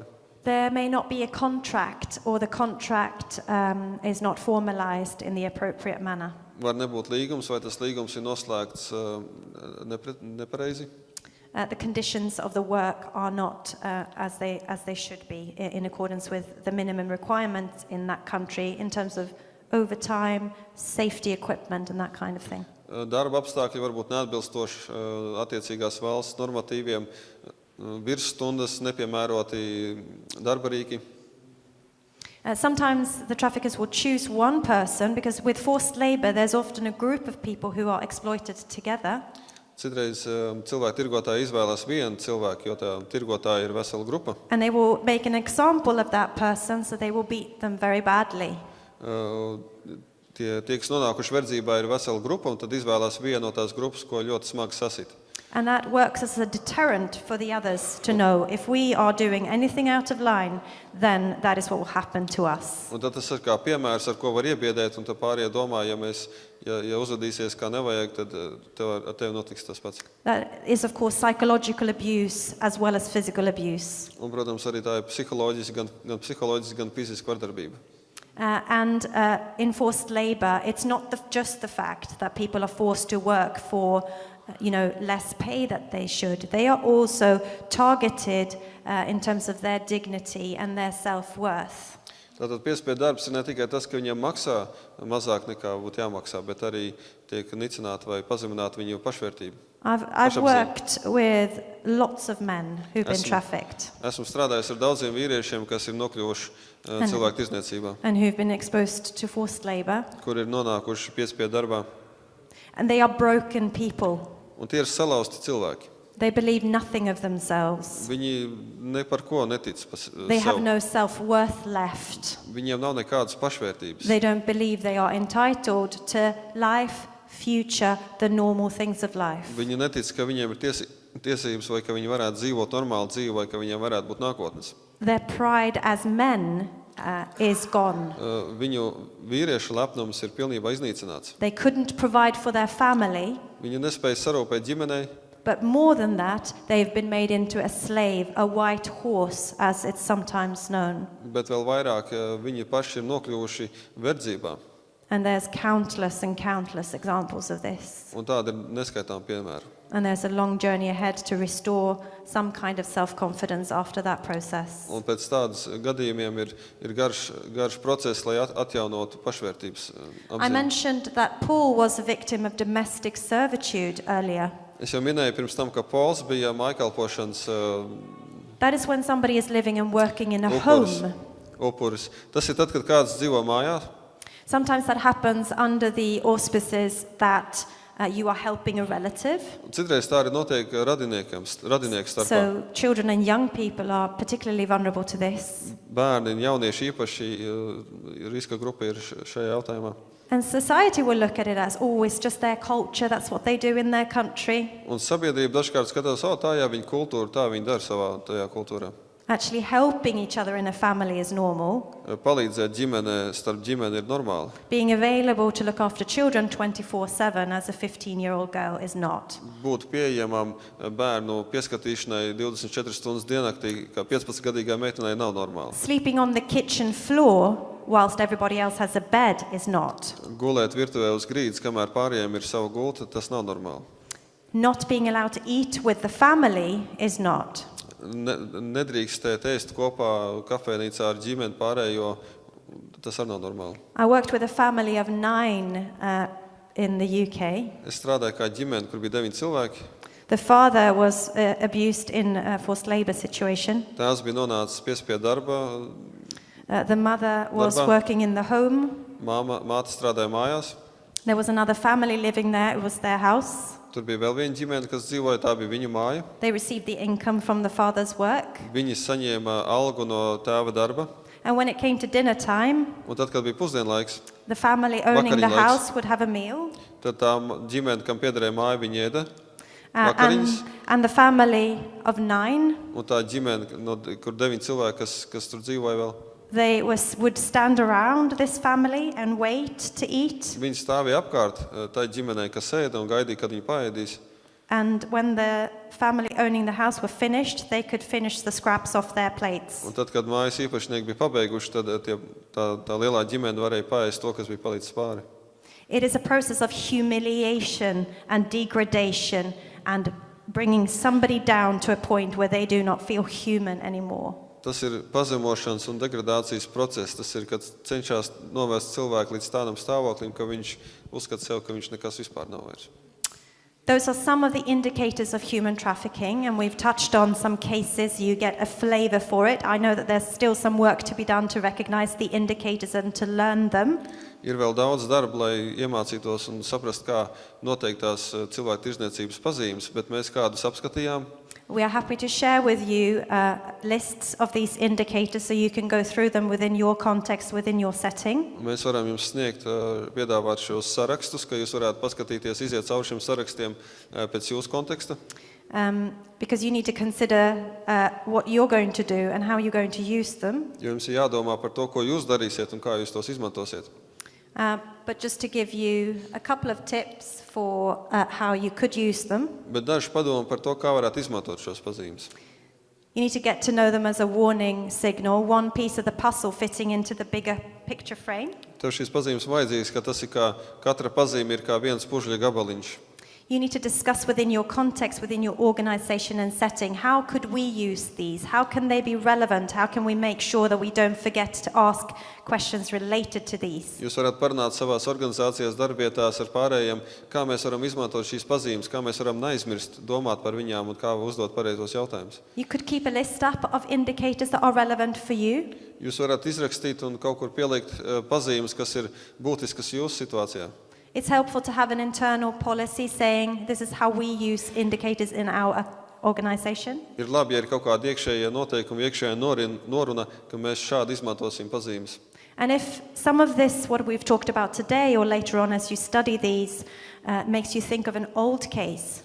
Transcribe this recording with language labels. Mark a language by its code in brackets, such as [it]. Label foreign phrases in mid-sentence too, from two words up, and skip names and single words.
[en] There may not be a contract, or the contract is not formalized in the appropriate manner. [lv] Var nebūt līgums, vai tas līgums ir noslēgts nepareizi. [en] The conditions of the work are not as they should be in accordance with the minimum requirements in that country in terms of overtime, safety equipment and that kind of thing. [lv] Darba apstākļi var būt neatbilstoši attiecīgās valsts normatīviem, virsstundas, nepiemēroti darba rīki. [en] Sometimes the traffickers will choose one person because with forced labor there's often a group of people who are exploited together. [lv] Citreiz cilvēku tirgotāji izvēlās vienu cilvēku, jo tā tirgotāja ir vesela grupa. [en] And they will make an example of that person, so they will beat them very badly. [lv] Tie, kas nonākuši verdzībā, ir vesela grupa, un tad izvēlās vienu no tās grupas, ko ļoti smagi sasit. [en] And that works as a deterrent for the others to know if we are doing anything out of line, then that is what will happen to us. [lv] Un tad tas ir kā piemērs, ar ko var iebiedēt, un tad pārējie domā, ja uzvedīsies kā nevajag, tad ar tevi notiks tas pats. [en] That is, of course, psychological abuse as well as physical abuse. [lv] Un, protams, arī tā ir psiholoģiski, gan fiziski vardarbība. [en] And in forced labor, it's not just the fact that people are forced to work for less pay that they should. They are also targeted in terms of their dignity and their self-worth. [lv] Tātad piespiedu darbs ir ne tikai tas, ka viņiem maksā mazāk nekā būtu jāmaksā, bet arī tiek nicināta vai pazemināta viņu pašvērtība. [en] I've worked with lots of men who've been trafficked. [lv] Esmu strādājis ar daudziem vīriešiem, kas ir nokļuvuši cilvēktirdzniecībā. [en] And who've been exposed to forced labor. [lv] Kur ir nonākuši piespiedu darbā. [en] And they are broken people. [lv] Un tie ir salauzti cilvēki. [en] They believe nothing of themselves. [lv] Viņi ne par ko netic [en] They have [lv] sev. [en] no self-worth left. [lv] Viņiem nav nekādas pašvērtības. [en] They don't believe they are entitled to life, future, the normal things of life. [lv] Viņi netic, ka viņiem ir tiesības vai ka viņi varētu dzīvot normālu dzīvi vai ka viņiem varētu būt nākotnes. [en] Their pride as men is gone. [lv] Viņu vīriešu lepnums ir pilnībā iznīcināts. [en] They couldn't provide for their family. [lv] Viņi nespēja sarūpēt ģimenei. [en] But more than that, they've been made into a slave, a white horse, as it's sometimes known. [lv] Bet vēl vairāk viņi paši ir nokļuvuši verdzībā. [en] And there's countless and countless examples of this. [lv] Un tāda ir neskaitām piemēru. [en] And there's a long journey ahead to restore some kind of self-confidence after that process. [lv] Un pēc tādas gadījumiem ir garš process, lai atjaunotu pašvērtības [en] I [lv] apziņu. [en] mentioned that Paul was a victim of domestic servitude earlier. [lv] Es jau minēju pirms tam, ka Pols bija mājkalpošanas [en] That is when somebody is living and working in a home. [lv] upuris. Tas ir tad, kad kāds dzīvo mājā. [en] Sometimes that happens under the auspices that you are helping a relative. [lv] Citreiz tā arī notiek radinieku starpā. [en] So children and young people are particularly vulnerable to this. [lv] Bērni un jaunieši īpaši riska grupa ir šajā jautājumā. [en] And society will look at it as, it's just their culture, that's what they do in their country. [lv] Un sabiedrība dažkārt skatās, tā jau viņa kultūra, tā viņa dara savā tajā kultūrā. [en] Actually, helping each other in a family is normal. [lv] Palīdzēt ģimenē, starp ģimeni ir normāli. [en] Being available to look after children 24/7 as a 15-year-old girl is not. [lv] Būt pieejamam bērnu pieskatīšanai 24 stundas diennaktī, kā 15-gadīgai meitenei, nav normāli. [en] Sleeping on the kitchen floor whilst everybody else has a bed is not. [lv] Gulēt virtuvē uz grīdas, kamēr pārējiem ir sava gulta, tas nav normāli. [en] Not being allowed to eat with the family is not. [lv] Nedrīkstēt ēst kopā kafejnīcā ar ģimeni pārējo, tas arī nav normāli. [en] I worked with a family of 9 in the UK. [lv] Es strādāju kā ģimene, kur bija 9 cilvēki. [en] The father was abused in a forced labor situation. [lv] Tēvs bija nonācis piespiedu darba. [en] The mother was [lv] Darbā. [en] working in the home. [lv] Māte strādāja mājās. [en] There was another family living there. It was their house. [lv] Tur bija vēl viena ģimene, kas dzīvoja, tā bija viņu māja. [en] They received the income from the father's work. [lv] Viņi saņēma algu no tēva darba. [en] And when it came to dinner time, [lv] Un tad, kad bija pusdienlaiks, [en] the family owning the [lv] Vakariņlaiks. [en] house would have a meal. [lv] tad tā ģimene, kam piederēja māja, viņi ēda [en] And, [lv] vakariņas. [en] and the family of 9, [lv] Un tā ģimene, kur 9 cilvēki, kas tur dzīvoja vēl, [en] they would stand around this family and wait to eat. [lv] viņi stāvīja apkārt tai ģimenei, kas ēda un gaidīja, kad viņi paēdīs. [en] And when the family owning the house were finished, they could finish the scraps off their plates. [lv] Un tad, kad mājas īpašnieki bija pabeiguši, tad tā lielā ģimene varēja paēst to, kas bija palicis pāri. [en] It is a process of humiliation and degradation and bringing somebody down to a point where they do not feel human anymore. [lv] Tas ir pazemošanas un degradācijas process. Tas ir, kad cenšas novest cilvēku līdz tādam stāvoklim, ka viņš uzskata sev, ka viņš nekas vispār nav vairs. [en] Those are some of the indicators of human trafficking, and we've touched on some cases. You get a flavor for it. I know that there's still some work to be done to recognize the indicators and to learn them. [lv] Ir vēl daudz darba, lai iemācītos un saprast, kā noteiktās cilvēktirdzniecības pazīmes, bet mēs kādus apskatījām. [en] We are happy to share with you lists of these indicators so you can go through them within your context, within your setting. [lv] Mēs varam jums sniegt, piedāvāt šos sarakstus, ka jūs varētu paskatīties, iziet cauri šiem sarakstiem pēc jūsu konteksta. [en] Because you need to consider what you're going to do and how you're going to use them. [lv] Jo jums ir jādomā par to, ko jūs darīsiet un kā jūs tos izmantosiet. [en] But just to give you a couple of tips for how you could use them. [lv] Bet daži padomi par to, kā varētu izmantot šos pazīmes. [en] You need to get to know them as a warning signal, one piece of the puzzle fitting into the bigger picture frame. [lv] Tev šīs pazīmes vajadzīgas, ka tas ir kā, katra pazīme ir kā viens pužļa gabaliņš. [en] You need to discuss within your context, within your organization and setting, how could we use these? How can they be relevant? How can we make sure that we don't forget to ask questions related to these? [lv] Jūs varat parunāt savās organizācijās, darbietās ar pārējiem, kā mēs varam izmantot šīs pazīmes, kā mēs varam neaizmirst, domāt par viņām un kā uzdot pareizos jautājumus. [en] You could keep a list up of indicators that are relevant for you. [lv] Jūs varat izrakstīt un kaut kur pielikt pazīmes, kas ir būtiskas jūsu situācijā. [en] It's helpful to have an internal policy saying this is how we use indicators in our organization. [lv] Ir labi, ja ir kaut kāda iekšējā noteikuma, iekšējā noruna, ka mēs šādi izmantosim pazīmes. [en] And if some of this, what we've talked about today or later on as you study these, makes you think of an old case.